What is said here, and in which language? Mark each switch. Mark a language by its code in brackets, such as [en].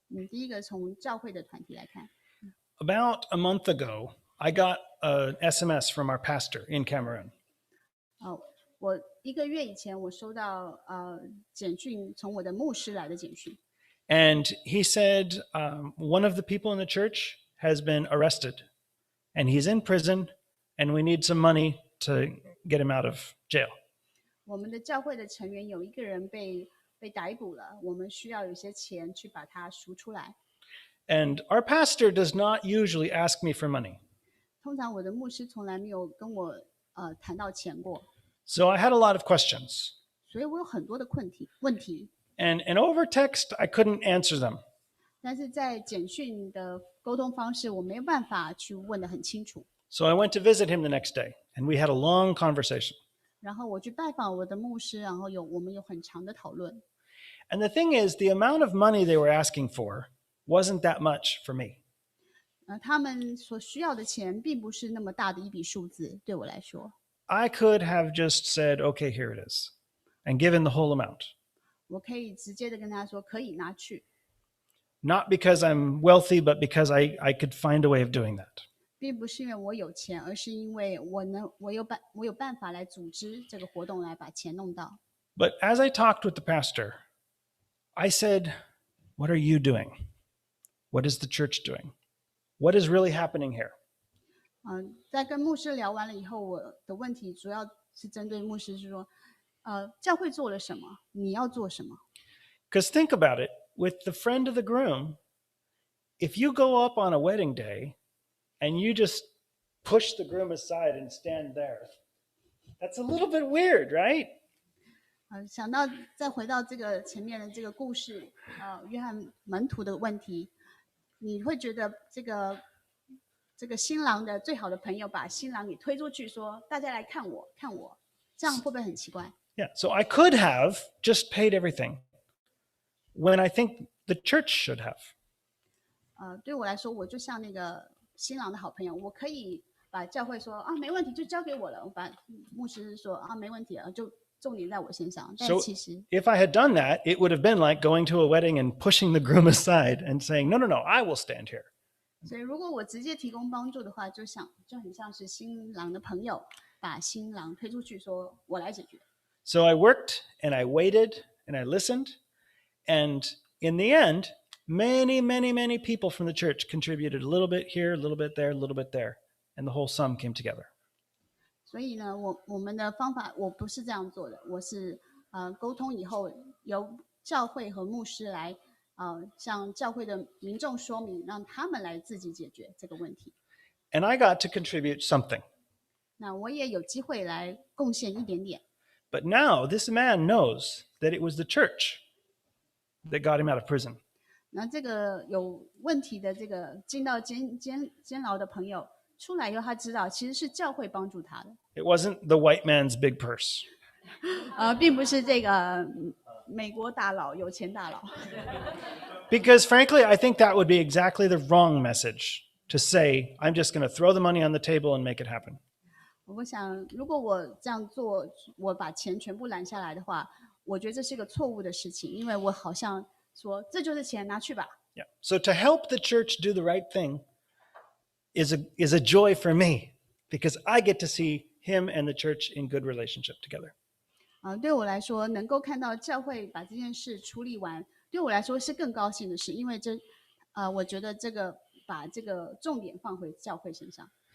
[zh] 第一个从教会的团体来看。 [en] About a month ago, I got an SMS from our pastor in Cameroon. [zh] 我1个月以前，我收到简讯，从我的牧师来的简讯。 [en] And he said one of the people in the church has been arrested, and he's in prison, and we need some money to get him out of jail. [zh] 我们的教会的成员有1个人被逮捕了，我们需要有些钱去把他赎出来。 [en] And our pastor does not usually ask me for money. [zh] 通常我的牧师从来没有跟我谈到钱过。 [en] So I had a lot of questions. [zh] 所以我有很多的问题。 [en] And over text, I couldn't answer them. [zh] 但是在简讯的沟通方式，我没有办法去问得很清楚。 [en] So I went to visit him the next day, and we had a long conversation. [zh] 然后我去拜访我的牧师，然后我们有很长的讨论。 [en] And the thing is, the amount of money they were asking for wasn't that much for me. [zh] 他们所需要的钱并不是那么大的一笔数字，对我来说。 [en] I could have just said, okay, here it is, and given the whole amount. [zh] 我可以直接的跟他说可以拿去， [en] Not because I'm wealthy, but because I could find a way of doing that. [zh] 并不是因为我有钱，而是因为我有办法来组织这个活动来把钱弄到。 [en] But as I talked with the pastor, I said, what are you doing? What is the church doing? What is really happening here? [zh] 在跟牧师聊完了以后，我的问题主要是针对牧师，是说，教会做了什么，你要做什么？ [en] Because think about it, with the friend of the groom, if you go up on a wedding day and you just push the groom aside and stand there, that's a little bit weird, right? [zh] 想到再回到这个前面的这个故事，约翰门徒的问题，你会觉得这个新郎的最好的朋友把新郎给推出去说，大家来看我，看我，这样会不会很奇怪？ [en] Yeah, so I could have just paid everything when I think the church should have. [zh] 对我来说，我就像那个新郎的好朋友，我可以把教会说没问题，就交给我了。我把牧师说没问题了，就重点在我身上。但 [en] So [zh] 其实 [en] if I had done that, it would have been like going to a wedding and pushing the groom aside and saying, no, no, no, I will stand here. [zh] 所以如果我直接提供帮助的话，就很像是新郎的朋友把新郎推出去说，我来解决。 [en] So I worked and I waited and I listened. And in the end, many, many, many people from the church contributed a little bit here, a little bit there, a little bit there. And the whole sum came together. [zh] 所以呢，我们的方法我不是这样做的，我是沟通以后由教会和牧师来向教会的民众说明，让他们来自己解决这个问题。 [en] And I got to contribute something. [zh] 那我也有机会来贡献一点点。 [en] But now this man knows that it was the church that got him out of prison. [zh] 那这个有问题的这个进到监牢的朋友出来以后，他知道其实是教会帮助他的， [en] It wasn't the white man's big purse. [zh] 并不是这个美国大佬、有钱大佬。 [en] Because frankly, I think that would be exactly the wrong message to say, I'm just going to throw the money on the table and make it happen. [zh] 我想，如果我这样做，我把钱全部揽下来的话，我觉得这是个错误的事情，因为我好像说这就是钱，拿去吧。 [en] Yeah. So to help the church do the right thing is a joy for me because I get to see him and the church in good relationship together. [zh] 对我来说，能够看到教会把这件事处理完，对我来说是更高兴的事，因为我觉得把这个重点放回教会身上。